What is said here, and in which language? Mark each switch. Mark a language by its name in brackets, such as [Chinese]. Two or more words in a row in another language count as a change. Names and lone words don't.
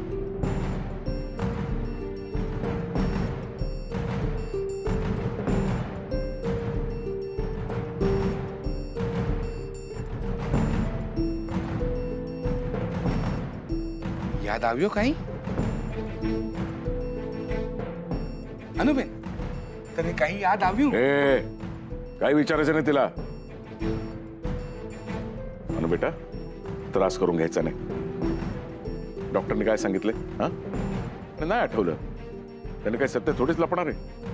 [Gujarati] याद આવ્યો કઈ? अनुबेन, તને કઈ યાદ આવ્યું? [Marathi] काय विचारायचं नाही तिला। अनु बेटा, त्रास करून घ्यायचा नाही। डॉक्टरने काय सांगितले? हा, नाही आठवलं, त्याने काय सत्य थोडीच लपणार आहे।